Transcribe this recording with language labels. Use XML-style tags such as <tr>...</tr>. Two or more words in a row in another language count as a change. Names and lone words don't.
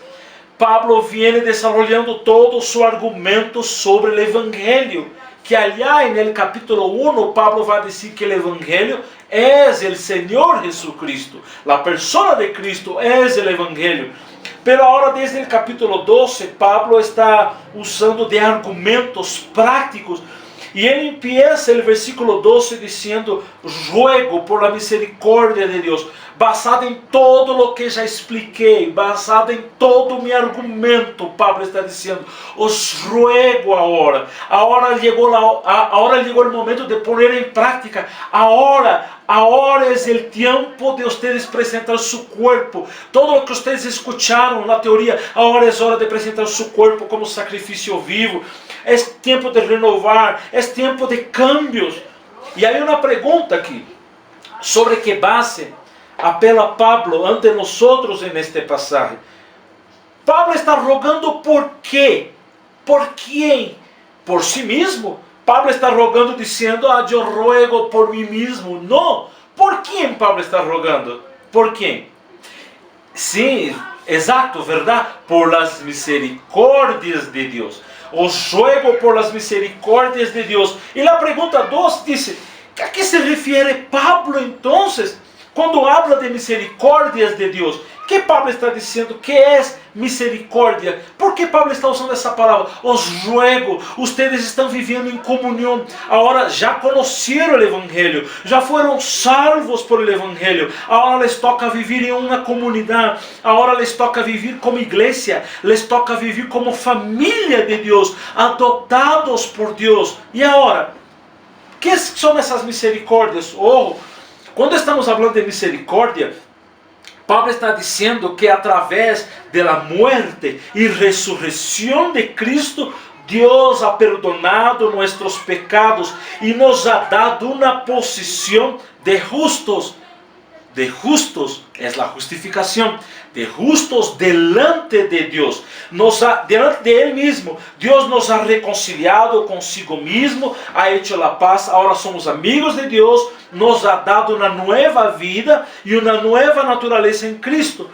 <es>Pablo viene desarrollando todo su argumento sobre el Evangelio, que allá en el capítulo 1 Pablo va a decir que el Evangelio es el Señor Jesucristo, la persona de Cristo es el Evangelio. Pero ahora desde el capítulo 12 Pablo está usando de argumentos prácticos y él empieza el versículo 12 diciendo: ruego por la misericordia de Dios, basado em todo lo que</es> <pt>já expliquei,</pt> <es>basado em todo mi argumento. Pablo está dizendo: os ruego ahora</es> <pt>chegou o momento</pt> <es>de poner em prática, ahora es el tiempo de ustedes presentar su cuerpo, todo lo que ustedes escucharon, la teoría, ahora es hora de presentar su cuerpo como sacrificio vivo, es tiempo de renovar, es tiempo de cambios.</es> <pt>E aí uma pergunta aqui, sobre que base</pt> <es>apela Pablo ante nosotros en este pasaje.</es> <pt>Pablo está rogando por quê?</pt> <es>¿Por quién? ¿Por sí mismo? Pablo está rogando diciendo: yo ruego por mí mismo. No. ¿Por quién Pablo está rogando? ¿Por quién? Sí, exacto, ¿verdad? Por las misericordias de Dios. Os ruego por las misericordias de Dios. Y la pregunta 2 dice: ¿a qué se refiere Pablo entonces quando habla de</es> <pt>misericórdias de Deus? Que Pablo está dizendo que é misericórdia? Por que Pablo está usando essa palavra?</pt> <es>Os ruego, ustedes</es> <pt>estão vivendo em comunhão, agora já conheceram o Evangelho, já foram salvos por el Evangelho, agora</pt> <es>les toca</es> <pt>viver em uma comunidade, agora</pt> <es>les toca</es> <pt>viver como igreja,</pt> <es>les toca</es> <pt>viver como família de Deus, adotados por Deus. E agora, que são essas misericórdias? Quando estamos falando de misericórdia, Pablo está dizendo que através da muerte e ressurreição de Cristo, Deus</pt> <es>ha perdonado</es> <pt>nossos pecados e nos</pt> <es>ha dado</es> <pt>uma posição de justos.</pt> <es>De justos es la justificación, de justos delante de Dios, delante de Él mismo. Dios nos ha reconciliado consigo mismo, ha hecho la paz, ahora somos amigos de Dios, nos ha dado una nueva vida y una nueva naturaleza en Cristo.</es>